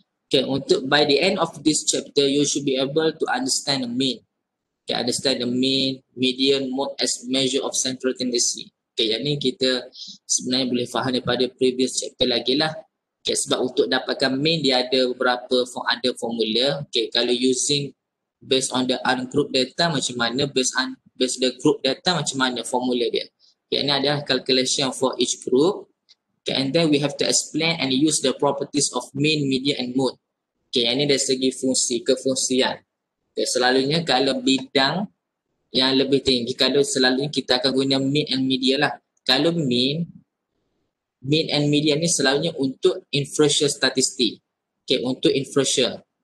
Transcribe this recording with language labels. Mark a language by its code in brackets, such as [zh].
[en] Okay, [ms] untuk [en] by the end of this chapter, you should be able to understand the mean. Okay, understand the mean, median, mode as measure of central tendency. [ms] Okay, yang ni kita sebenarnya boleh faham daripada [en] previous chapter [ms] lagi lah. Okay, sebab untuk dapatkan mean dia ada beberapa formula. [en] Okay, kalau using based on the ungrouped data [ms] macam mana, [en] based the group data [ms] macam mana formula dia. [en] Okay, [ms] ini adalah [en] calculation for each group. Okay, and then we have to explain and use the properties of mean, median and mode. [ms] Okay, ini dari segi kefungsian. Okay, selalunya kalau bidang yang lebih tinggi, kalau selalunya kita akan guna mean and median lah. Kalau mean and median ni selalunya untuk inferential statistik. Okay, untuk inferential.